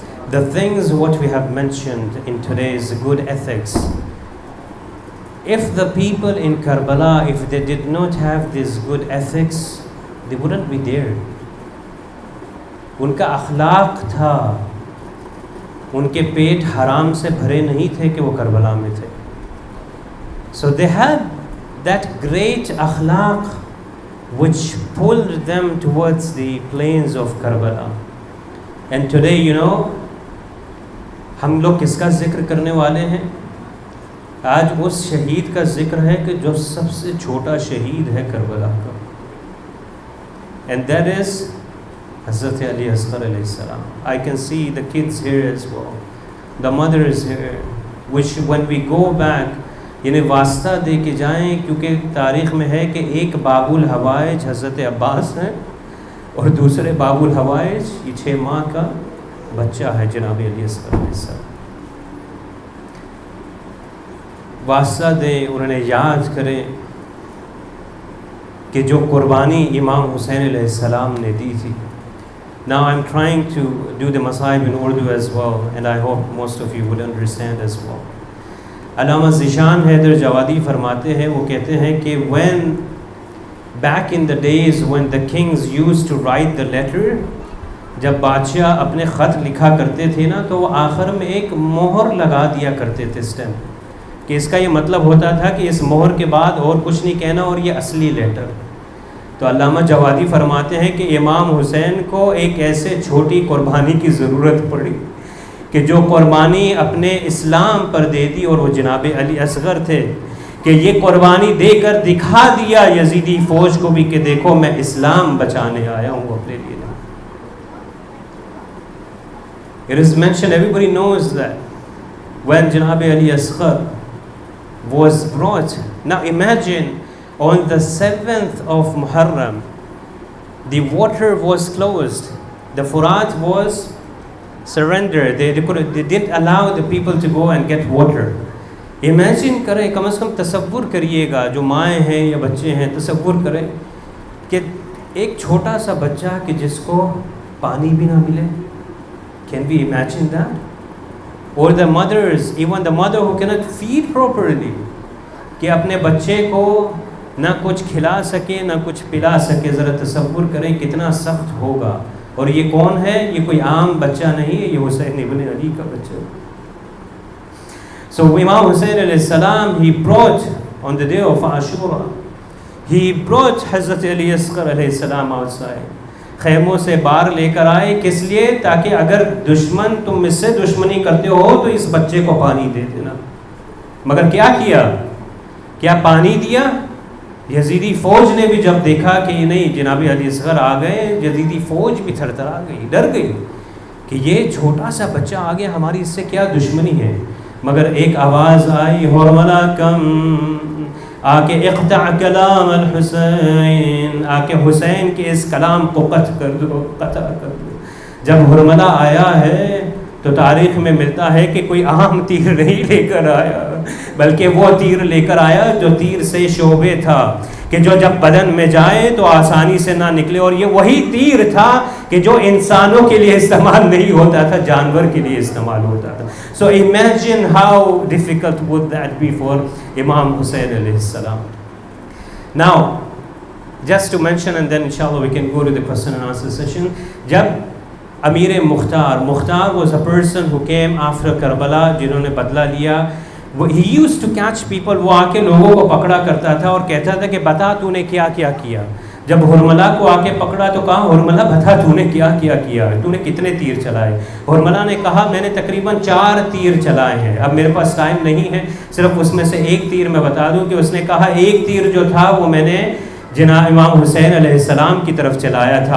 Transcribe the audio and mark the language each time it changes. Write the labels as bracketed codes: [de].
[en] The things what we have mentioned in today's good ethics, if the people in Karbala, if they did not have these good ethics, they wouldn't be there. [ur] ان کا اخلاق تھا, ان کے پیٹ حرام سے بھرے نہیں تھے کہ وہ کربلا میں تھے. [en] So they had that great akhlaq which pulled them towards the plains of Karbala. And today, you know, [ur] ہم لوگ کس کا ذکر کرنے والے ہیں؟ آج اس شہید کا ذکر ہے کہ جو سب سے چھوٹا شہید ہے کربلا کا. [en] And that is Hazrat Ali Asghar alayhi salam. I can see the kids here as well, the mothers here, which when we go back, [ur] یعنی واسطہ دے کے جائیں, کیونکہ تاریخ میں ہے کہ ایک باب الحوائج حضرت عباس ہیں اور دوسرے باب الحوائج یہ 6 ماہ کا بچہ ہے جناب علی اصغر علیہ السلام. واسطہ دیں, انہیں یاد کریں کہ جو قربانی امام حسین علیہ السلام نے دی تھی. [en] Now I'm trying to do the masaib in Urdu as well, and I hope most of you would understand as well. [ur] علامہ ذیشان حیدر جوادی فرماتے ہیں, وہ کہتے ہیں کہ [en] when back in the days when the kings used to write the letter, [ur] جب بادشاہ اپنے خط لکھا کرتے تھے نا, تو وہ آخر میں ایک مہر لگا دیا کرتے تھے اسٹیمپ, کہ اس کا یہ مطلب ہوتا تھا کہ اس مہر کے بعد اور کچھ نہیں کہنا اور یہ اصلی لیٹر. تو علامہ جوادی فرماتے ہیں کہ امام حسین کو ایک ایسے چھوٹی قربانی کی ضرورت پڑی کہ جو قربانی اپنے اسلام پر دے دی, اور وہ جناب علی اصغر تھے, کہ یہ قربانی دے کر دکھا دیا یزیدی فوج کو بھی کہ دیکھو میں اسلام بچانے آیا ہوں اپنے لیے. [en] It is mentioned, everybody knows that when Janab Ali Asghar was brought. Now imagine, on the 7th of Muharram, the water was closed, the Furat was surrendered, they didn't allow the people to go and get water. [ur] Imagine کریں, کم از کم تصور کریے گا, جو مائیں ہیں یا بچے ہیں, تصور کریں کہ ایک چھوٹا سا بچہ کہ جس کو پانی بھی نہ ملے. [en] Can we imagine that? Or the mothers, even the mother who cannot feed properly, [ur] کہ اپنے بچے کو نہ کچھ کھلا سکے نہ کچھ پلا سکے. ذرا تصور کریں کتنا سخت ہوگا. اور یہ کون ہے؟ یہ کوئی عام بچہ نہیں ہے, یہ حسین ابن علی کا بچہ. So Imam Hussein alayhi salam, he brought on the day of Ashura, he brought Hazrat Ali Asghar alayhi salam outside. خیموں سے باہر لے کر آئے. کس لیے؟ تاکہ اگر دشمن تم اس سے دشمنی کرتے ہو تو اس بچے کو پانی دے دینا. مگر کیا کیا؟ کیا پانی دیا؟ یزیدی فوج نے بھی جب دیکھا کہ نہیں جناب علی اصغر آ گئے, یزیدی فوج بھی تھر تھرا گئی, ڈر گئی کہ یہ چھوٹا سا بچہ آ گیا, ہماری اس سے کیا دشمنی ہے. مگر ایک آواز آئی, حرملا کم, آ کے اقطع کلام الحسین, آ کے حسین کے اس کلام کو قطع کر دو, قطع کر دو. جب حرملا آیا ہے تو تاریخ میں ملتا ہے کہ کوئی عام تیر نہیں لے کر آیا, بلکہ وہ تیر لے کر آیا جو تیر سے شعبے تھا, کہ جو جب بدن میں جائے تو آسانی سے نہ نکلے. اور یہ وہی تیر تھا کہ جو انسانوں کے لیے استعمال نہیں ہوتا تھا, جانور کے لیے استعمال ہوتا تھا. [en] So imagine how difficult would that be for Imam Hussein alayhi salam. Now, just to mention, and then inshallah we can go to the question and answer session. جب Amir Mukhtar was a person who came after Karbala, [ur] جنہوں نے بدلہ لیا. [en] He used to catch people, [ur] وہ آ کے لوگوں کو پکڑا کرتا تھا اور کہتا تھا کہ بتا تو نے کیا کیا کیا. جب حرملا کو آ کے پکڑا تو کہا, حرملا بتا تو نے کیا کیا کیا, تو نے کتنے تیر چلائے. حرملا نے کہا میں نے تقریباً 4 تیر چلائے ہیں. اب میرے پاس ٹائم نہیں ہے, صرف اس میں سے ایک تیر میں بتا دوں کہ اس نے کہا ایک تیر جو تھا وہ میں نے جناب امام حسین علیہ السلام کی طرف چلایا تھا.